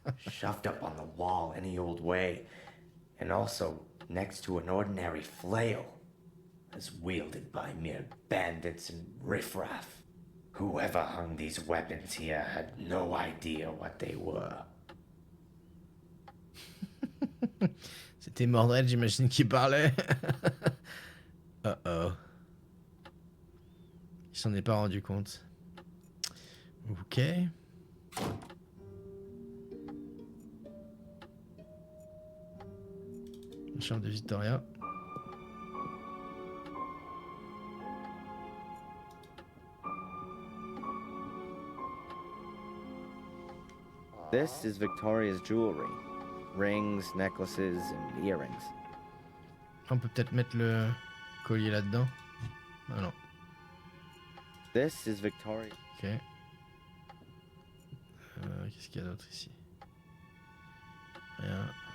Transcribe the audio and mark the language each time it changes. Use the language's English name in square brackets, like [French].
[English] Shoved up on the wall any old way, and also next to an ordinary flail, as wielded by mere bandits and riffraff. Whoever hung these weapons here had no idea what they were. [French] C'était Mordred, j'imagine, qui parlait. Uh-oh. Il s'en est pas rendu compte. Ok. La chambre de Victoria. [English] This is Victoria's jewelry. Rings, necklaces, and earrings. [French] On peut peut-être mettre le collier là-dedans. Ah non. [English] This is Victoria. Ok. [French] Qu'est-ce qu'il y a d'autre ici? Rien.